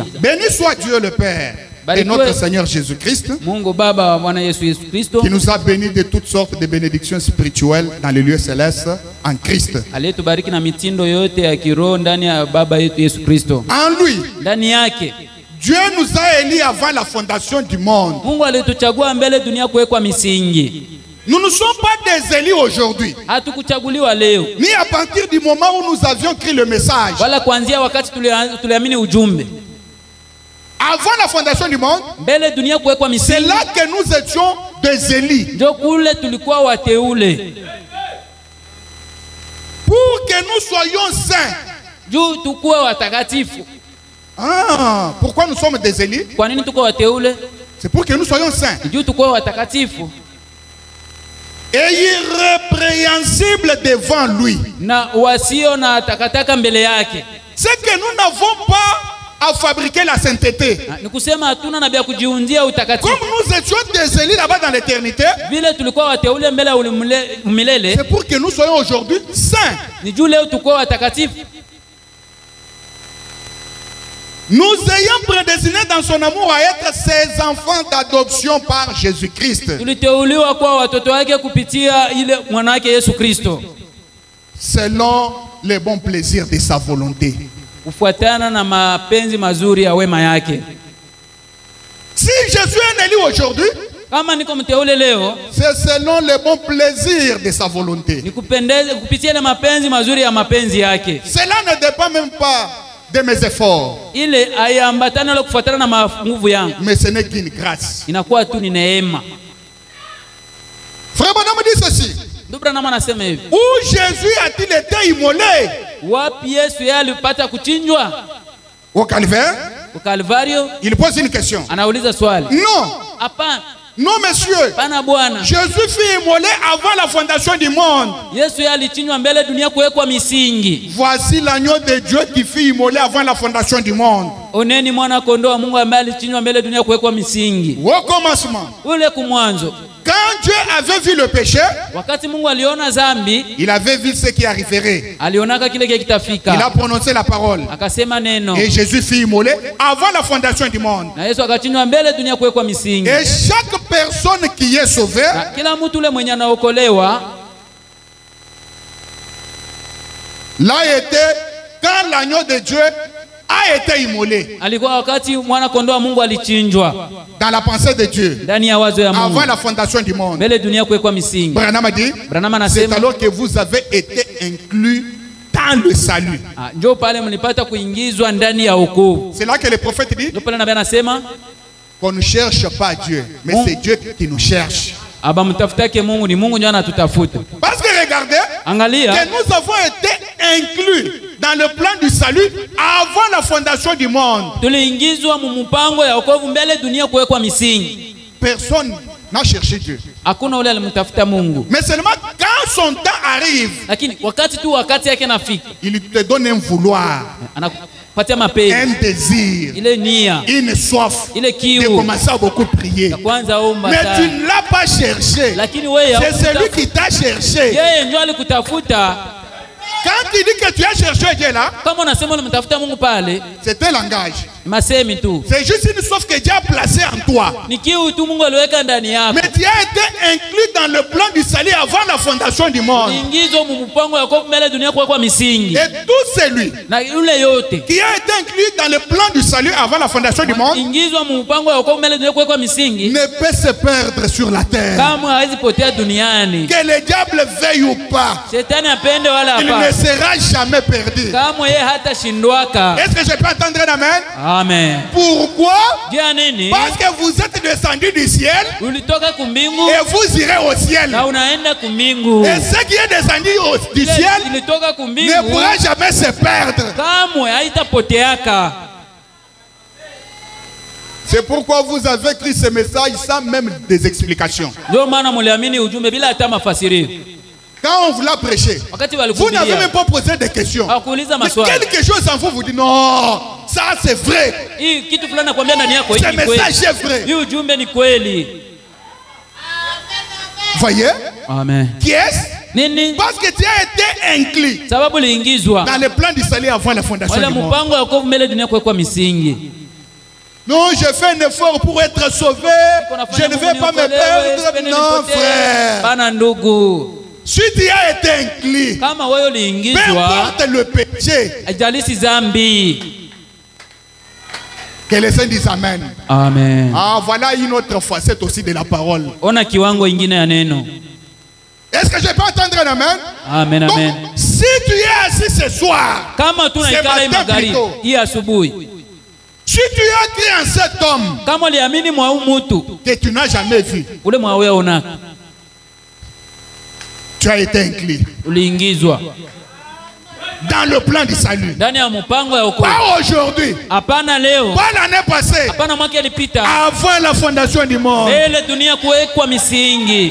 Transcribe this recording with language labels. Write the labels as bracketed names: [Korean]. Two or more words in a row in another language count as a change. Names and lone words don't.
[French] Béni soit Dieu le Père et notre Seigneur Jésus-Christ, [Swahili] Mungu Baba wa Bwana Yesu Kristo, [French] qui nous a bénis de toutes sortes de bénédictions spirituelles dans les lieux célestes en Christ. [Swahili] Aliyetubariki na mitindo yote ya kiroho ndani ya Baba yetu Yesu Kristo. [French] En lui, [Swahili] ndani yake [French] Dieu nous a élus avant la fondation du monde. [Swahili] Mungu alituchagua mbele dunia kuwekwa misingi. [French] Nous ne sommes pas des élus aujourd'hui. [Swahili] Hatukuchaguliwa leo. [French] Ni à partir du moment où nous avions écrit le message. [Swahili] Wala kuanzia wakati tuliamini ujumbe. [French] Avant la fondation du monde, [Swahili] mbele dunia kuwekwa misingi. [French] C'est là que nous étions des élus. [Swahili] Ndio kule tulikuwa wateule. [French] Pour que nous soyons saints. [Swahili] Juu tukuwe watakatifu. [French] Pourquoi nous sommes des élus? [Swahili] Kwa nini tuko wateule? [French] C'est pour que nous soyons saints. [Swahili] Juu tukuwe watakatifu. [French] Et irrépréhensible devant lui. [Swahili] Na wasio na takataka mbele yake. [French] C'est que nous n'avons pas à fabriquer la sainteté. [Swahili] Ni kusema hatuna na bia kujiundia utakatifu. [French] Comme nous étions des élus là-bas dans l'éternité. [Swahili] Vile tulikuwa wateule mbele umilele. [French] C'est pour que nous soyons aujourd'hui saints. [Swahili] Ni juu leo tukuwe watakatifu. [French] Nous ayons prédestiné dans son amour à être ses enfants d'adoption par Jésus-Christ. [Swahili] Tuliteuliwa kwa watoto wake kupitia ile mwana wake Yesu Kristo. [French] Selon les bons plaisirs de sa volonté. [Swahili] Kufuatana na mapenzi mazuri ya wema yake. [French] Si je suis un élu aujourd'hui, [Swahili] kama niko mteule leo, [French] c'est selon les bons plaisirs de sa volonté. [Swahili] Nikupendeze kupitia ile mapenzi mazuri ya mapenzi yake. [French] Cela ne dépend même pas de mes efforts. [Swahili] Ile ayambatana na kufuatana na nguvu yangu. [French] Mais ce n'est qu'une grâce. [Swahili] Inakuwa tu ni neema. [French] Frère Branham dit ceci. [Swahili] Ndugu Branham anasema hivi. [French] Où Jésus a-t-il été immolé? [Swahili] Wapi Yesu yeye alipata kuchinjwa? [French] Au Calvaire? [Swahili] Au Calvario? [French] Il pose une question. [Swahili] Anauliza swali. [French] Non. [Swahili] Hapana. [French] Non, monsieur. [Swahili] Pana bwana. [French] Jésus fut immolé avant la fondation du monde. [Swahili] Yesu yeye alichinjwa mbele dunia kuwekwa misingi. [French] Voici l'agneau de Dieu qui fut immolé avant la fondation du monde. [Swahili] Oneni mwana kondoo wa Mungu ambaye alichinjwa mbele dunia kuwekwa misingi. [French] Au commencement. [Swahili] Ule kumwanzo. [French] Quand Dieu avait vu le péché, [Swahili] wakati Mungu aliona zambi, [French] il avait vu ce qui arriverait. [Swahili] alionaka kile kitafika. [French] Il a prononcé la parole. [Swahili] Akasema neno. [French] Et Jésus fut immolé avant la fondation du monde. [Swahili] Na Yesu akachinjwa mbele dunia kuwekwa misingi. [French] Et chaque personne qui est sauvée, [Swahili] Kila mtu ule mwenye anaokolewa, [French] l'a été quand l'agneau de Dieu a été immolé. [Swahili] alikuwa wakati mwana kondoo wa Mungu alichinjwa [French] Dans la pensée de Dieu, [Swahili] ndani ya wazo ya Mungu [French] avant la fondation du monde. [Swahili] mbele dunia kuwekwa misingi. [French] Branham a dit, [Swahili] Branham [French] c'est [Swahili] anasema [French] alors que vous avez été inclus dans le salut. [Swahili] njoo pale mlipata kuingizwa ndani ya wokovu. [French] C'est là que le prophète dit [Swahili] Ndio pale nabii anasema [French] qu'on ne cherche pas Dieu, mais c'est Dieu qui nous cherche. [Swahili] aba mtafutake Mungu, ni Mungu ndio anatutafuta. [French] Parce que regardez, [Swahili] Angalia [French] que nous avons été inclus dans le plan du salut avant la fondation du monde. [Swahili] tuliingizwa mu mpango ya wokovu mbele dunia kuwekwa misingi. [French] Personne n'a cherché Dieu. [Swahili] Hakuna ule alimtafuta Mungu, [French] Mais seulement quand son temps arrive, [Swahili] lakini wakati yake nafika, [French] il te donne un vouloir, [Swahili] anakupatia mapenzi, [French] un désir, [Swahili] ile nia, [French] une soif [Swahili] ile [French] de [Swahili] kiu [French] commencer à beaucoup prier. [Swahili] ya kwanza omba [French] Mais tu [Swahili] sana. [French] ne l'as pas cherché. [Swahili] Lakini wewe [French] C'est celui qui t'a cherché. [Swahili] yeye ndio alikutafuta. [French] Quand tu dis que tu as cherché Dieu là, [Swahili] Kama unasema unamtafuta Mungu pale, [French] c'est un langage. [Swahili] masemi tu, [French] C'est juste une soif que Dieu a placée en toi. [Swahili] ni kiu tu Mungu aliweka ndani yako. [French] Mais tu as été inclus dans le plan du salut avant la fondation du monde. [Swahili] Ingizwa mu mpango ya wokovu mbele dunia kuwekwa misingi. [French] Et tout celui [Swahili] Na yule yote [French] qui a été inclus dans le plan du salut avant la fondation du monde [Swahili] ingizwa mu mpango ya wokovu mbele dunia kuwekwa misingi, [French] ne peut se perdre sur la terre. [Swahili] kama hawezi potea duniani. [French] Que le diable veuille ou pas, [Swahili] Shetani apende wala [French] il ne [Swahili] hapa, [French] sera jamais perdu. [Swahili] kama yeye hata shindwaka. [French] Est-ce que je peux entendre un amen? [Swahili] Amen. [French] Pourquoi? [Swahili] Jua nini? [French] Parce que vous êtes descendu du ciel [Swahili] Ulitoka kumbingu [French] et vous irez au ciel. [Swahili] na unaenda kumbingu. [French] Et ce qui est descendu du [Swahili] Ile [French] ciel [Swahili] ilitoka [French] ne [Swahili] kumbingu [French] pourra jamais se perdre. [Swahili] kamwe haitapoteaka. [French] C'est pourquoi vous avez écrit ce message sans même des explications. [Swahili] Ndio maana muliamini ujumbe bila hata mafasirio. [French] Quand on vous l'a prêché, [Swahili] Wakati [French] vous n'avez [Swahili] walikuhubiria [French] même pas posé de questions. [Swahili] hawakuuliza [French] Mais [Swahili] maswali. [French] quelque chose en vous vous dit non, ça c'est vrai. [Swahili] Hii kitu fulani nakwambia ndani yako [French] Ce [Swahili] hii ni kweli. [French] message est vrai. [Swahili] Hii ujumbe ni kweli. [French] Voyez? [Swahili] Amen. [French] Qui est-ce? [Swahili] Nini? [French] Parce que tu as été inclus [Swahili] Sababu liingizwa [French] dans le plan du salut avant la fondation [Swahili] wala [French] du monde. [Swahili] mpango ya wokovu mbele dunia kuwekwa misingi. [French] Non, je fais un effort pour être sauvé. Je ne vais pas me perdre. Non, frère. [Swahili] Bana ndugu, [French] Si tu as été inclus, [Swahili] kama wewe [French] peu [Swahili] uliingizwa, [French] importe le péché, [Swahili] haijalishi zambi. [French] que les saints disent Amen. [Swahili] Amen. [French] Ah, voilà une autre facette aussi de la parole. [Swahili] Ona kiwango ingine ya neno. [French] Est-ce que je peux entendre un Amen? [Swahili] Amen, [French] Donc, [Swahili] amen. [French] si tu es assis ce soir, [Swahili] Kama tunaikala hii [French] matin [Swahili] magharibi [French] plutôt. [Swahili] hii asubuhi, [French] si tu as cru en cet homme [Swahili] kama uliamini mwa huyu mutu [French] que tu n'as jamais vu, [Swahili] ule mwa wewe una [French] tu as été inclus [Swahili] uliingizwa [French] dans le plan du salut. [Swahili] ndani ya mpango ya wokovu. [French] Pas aujourd'hui, [Swahili] Hapana leo, [French] pas l'année passée, [Swahili] hapana mwaka ilipita, [French] avant la fondation du monde. [Swahili] mbele dunia kuwekwa misingi.